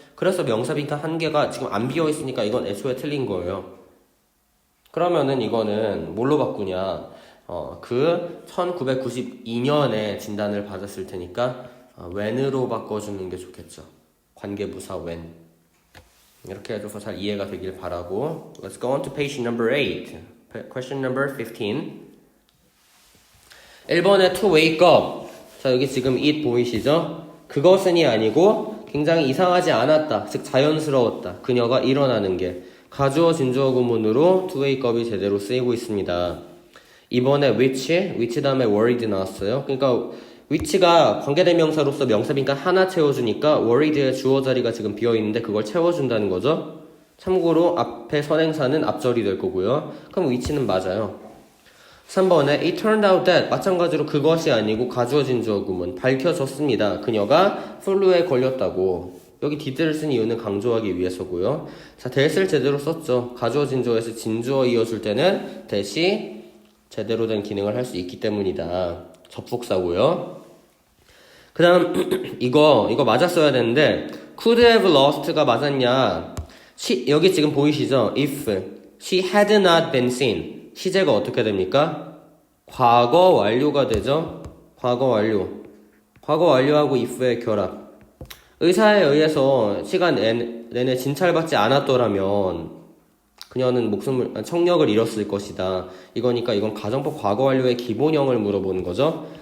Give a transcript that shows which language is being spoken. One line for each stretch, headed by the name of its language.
Korean: 그래서 명사 빈칸 한 개가 지금 안 비어 있으니까 이건 애초에 틀린 거예요. 그러면은 이거는 뭘로 바꾸냐? 그 1992년에 진단을 받았을 테니까 when으로 바꿔주는 게 좋겠죠. 관계부사 when. 이렇게 해줘서 잘 이해가 되길 바라고.
English: Let's go on to page number 8. Question number 15.
Korean: 1번에
English: to wake up.
Korean: 자, 여기 지금 it 보이시죠? 그것은이 아니고 굉장히 이상하지 않았다. 즉 자연스러웠다. 그녀가 일어나는 게. 가주어 진주어 구문으로 to wake up이 제대로 쓰이고 있습니다. 이번에 which 다음에 worried 나왔어요. 그러니까 which가 관계대명사로서 명사빈칸 하나 채워주니까 worried의 주어 자리가 지금 비어있는데 그걸 채워준다는 거죠. 참고로 앞에 선행사는 앞절이 될 거고요. 그럼 which는 맞아요. 3번에
English: it turned out that
Korean: 마찬가지로 그것이 아니고 가주어 진주어 구문 밝혀졌습니다. 그녀가 플루에 걸렸다고. 여기 did를 쓴 이유는 강조하기 위해서고요. 자, that을 제대로 썼죠. 가주어 진주어에서 진주어 이어줄 때는 that이 제대로 된 기능을 할 수 있기 때문이다. 접속사고요. 그 다음 이거 맞았어야 되는데 could have lost가 맞았냐. 여기 지금 보이시죠?
English: if she had not been seen
Korean: 시제가 어떻게 됩니까? 과거 완료가 되죠. 과거 완료하고 if의 결합. 의사에 의해서 시간 내내 진찰받지 않았더라면 그녀는 청력을 잃었을 것이다. 이거니까 이건 가정법 과거 완료의 기본형을 물어보는 거죠.